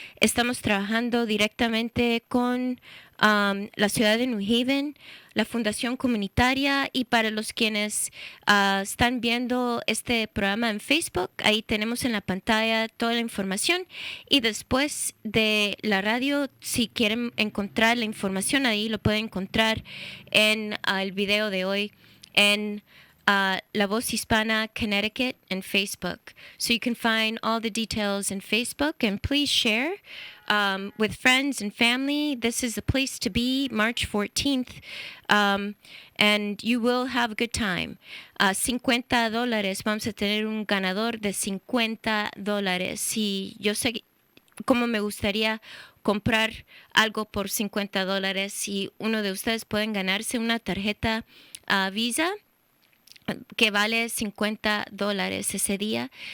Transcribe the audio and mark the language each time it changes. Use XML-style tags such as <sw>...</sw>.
<es>Estamos trabajando directamente con la ciudad de New Haven, la Fundación Comunitaria, y para los quienes están viendo este programa en Facebook, ahí tenemos en la pantalla toda la información, y después de la radio, si quieren encontrar la información ahí, lo pueden encontrar en el video de hoy en La Voz Hispana Connecticut and Facebook.</es> <en>So you can find all the details in Facebook, and please share with friends and family. This is the place to be, March 14th, and you will have a good time. $50.</en> <es>Vamos a tener un ganador de $50. Y yo sé cómo me gustaría comprar algo por $50, y uno de ustedes pueden ganarse una tarjeta Visa que vale $50 ese día.</es>